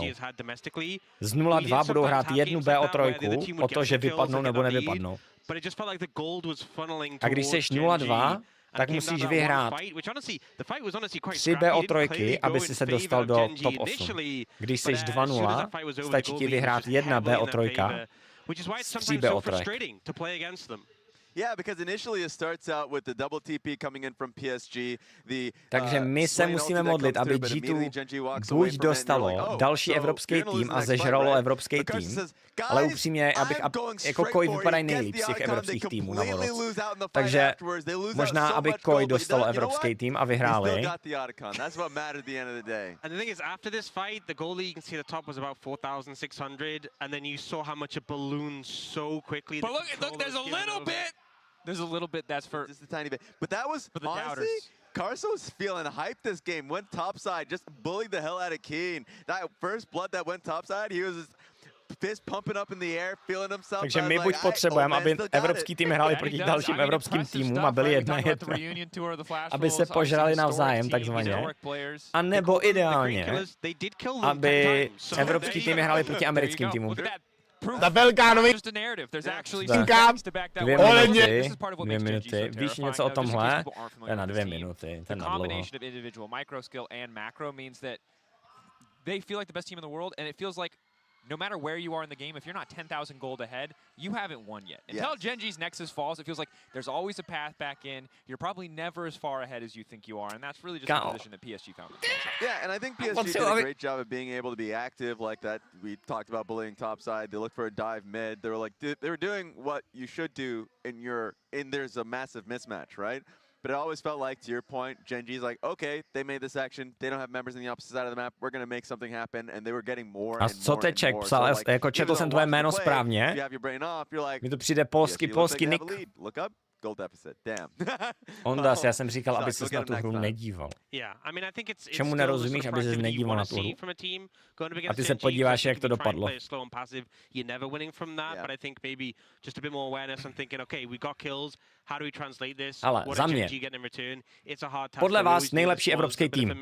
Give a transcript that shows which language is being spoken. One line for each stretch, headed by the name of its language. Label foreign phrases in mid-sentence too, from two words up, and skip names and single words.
Czech: Z 0-2 budou hrát jednu BO3 o to, že vypadnou nebo nevypadnou. A když seš 0-2, tak musíš vyhrát 3 BO3, aby si se dostal do top 8. Když jsi 2-0, stačí ti vyhrát jedna BO3 z 3 BO3.
English: Yeah, because initially it starts out with the double TP coming in from PSG.
Czech: Takže my se musíme modlit, aby G2 buď dostalo další evropský tým a zežralo evropský tým, ale upřímně, jako Koi vypadají nejlíp z těch evropských týmů na Worlds. Takže možná, aby Koi dostalo evropský tým a vyhráli.
English: And the thing is, after this fight, the goalie, you can see the top was about 4,600, and then you saw how much it ballooned so quickly. But look, there's a little bit. There's a little bit that's for just a tiny bit, but that was for the honestly, Carso's feeling hyped this game. Went topside, just bullied the hell out of Keen. That first blood that went topside, he was just fist pumping up in the air, feeling himself.
Czech: Takže my buď potřebujeme, aby evropský tým hráli proti dalším evropským týmům a byli 1-1, aby se požrali navzájem takzvaně, a nebo ideálně, aby evropský týmy hráli proti americkým týmům. Za Velkánovi. 2 minuty. Víš něco o tomhle? To je na 2 minuty, to je na dlouho.
English: They feel like the best team in the world, and it feels like no matter where you are in the game, if you're not 10,000 gold ahead, you haven't won yet. Until Genji's Nexus falls, it feels like there's always a path back in. You're probably never as far ahead as you think you are, and that's really just the position that PSG found themselves in. Yeah, and I think PSG did a great job of being able to be active like that. We talked about bullying topside. They looked for a dive mid. They were like, they were doing what you should do in there's a massive mismatch, right? But it always felt like, to your point, Genji's like, okay, they made this action. They don't have members on the opposite side of the map. We're going to make something happen. And they were getting more and more.
Czech: A co Teček psal, jako četl jsem tvoje jméno správně. Mi to přijde polský nick.
English: Look up. Goal deficit. Damn.
Czech: Ondas, já jsem říkal, aby ses na tu hru nedíval. Čemu nerozumíš, aby ses nedíval na tu hru? A ty se podíváš, jak to dopadlo. Ale za mě, podle vás nejlepší evropský tým.